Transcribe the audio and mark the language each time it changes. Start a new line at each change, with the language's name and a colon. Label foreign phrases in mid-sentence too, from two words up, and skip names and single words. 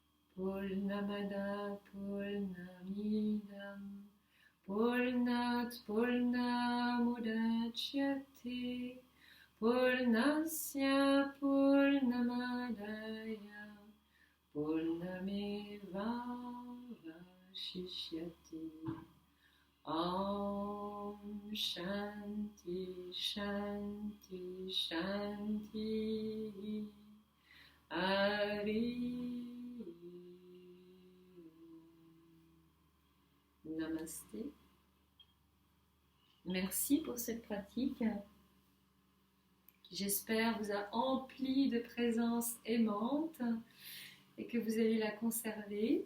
Sanskrit: पूर्णमदः पूर्णमिदं पूर्णात्पूर्णमुदच्यते पूर्णस्य पूर्णमादाय पूर्णमेवावशिष्यते. ॐ शान्तिः शान्तिः शान्तिः हरि.
French: Namasté. Merci pour cette pratique qui, j'espère, vous a empli de présence aimante et que vous allez la conserver.